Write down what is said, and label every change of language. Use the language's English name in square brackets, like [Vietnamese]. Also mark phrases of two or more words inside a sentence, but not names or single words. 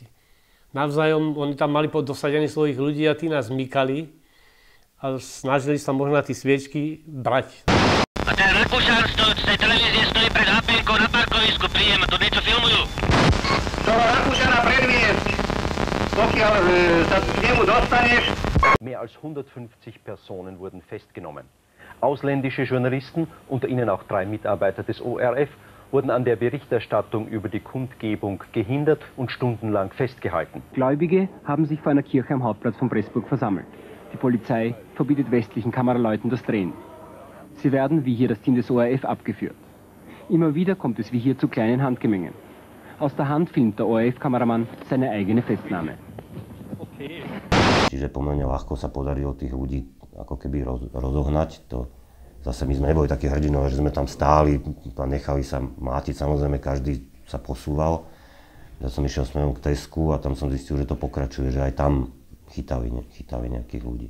[Slovak] Navzájom, oni tam mali dosadených svojich ľudí a tí nás mykali a snažili sa možno na tie sviečky brať. A ten repušár z tej televízie stojí pred HP-kou na parkovisku, príjem, to niečo filmujú. Toho repušára predviesť, pokiaľ sa k nemu dostaneš. [German] Mehr als 150 Personen wurden festgenommen. Ausländische Journalisten, unter ihnen auch 3 Mitarbeiter des ORF, wurden an der Berichterstattung über die Kundgebung gehindert und stundenlang festgehalten. Gläubige haben sich vor einer Kirche am Hauptplatz von Pressburg versammelt. Die Polizei verbietet westlichen Kameraleuten das Drehen. Sie werden, wie hier das Team des ORF, abgeführt. Immer wieder kommt es wie hier zu kleinen Handgemengen. Aus der Hand filmt der ORF-Kameramann seine eigene Festnahme. [Slovak] Okay. Čiže pomerne ľahko sa podarilo tých ľudí ako keby rozohnať. To zase my sme neboli takí hrdinové, že sme tam stáli a nechali sa mlátiť. Samozrejme, každý sa posúval. Ja som išiel smerom k Tesku a tam som zistil, že to pokračuje, že aj tam chytali nejakých ľudí.